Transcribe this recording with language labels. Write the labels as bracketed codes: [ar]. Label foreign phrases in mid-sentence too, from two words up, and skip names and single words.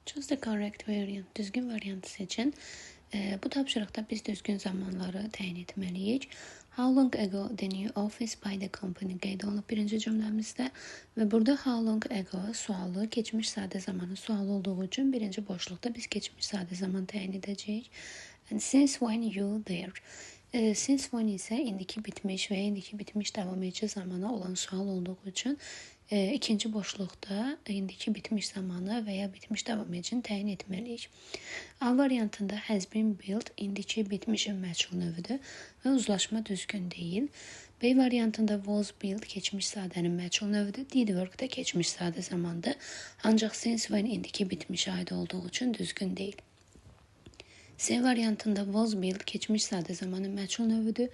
[en] Choose the correct variant. [az] Düzgün variantı seçin. Bu tapşırıqda biz düzgün zamanları təyin etməliyik. [en] How long ago the new office by the company [az] qeyd olunub birinci cümləmizdə və burada [en] how long ago [az] sualı keçmiş sadə zamanı sualı olduğu üçün birinci boşluqda biz keçmiş sadə zaman təyin edəcəyik. [en] And since when you there? Since when [az] isə indiki bitmiş və indiki bitmiş davam edici zamana olan sual olduğu üçün ikinci boşluqda indiki bitmiş zamanı və ya bitmiş davam edicini təyin etməliyik. A variantında [en] has been built [az] indiki bitmişin məchul növüdür və uzlaşma düzgün deyil. B variantında [en] was built [az] keçmiş sadənin məchul növüdür. [en] Did work [az] da keçmiş sadə zamandır. Ancaq [en] since when [az] indiki bitmişə aid olduğu üçün düzgün deyil. C variantında [en] was built [az] keçmiş sadə zamanın məchul növüdür.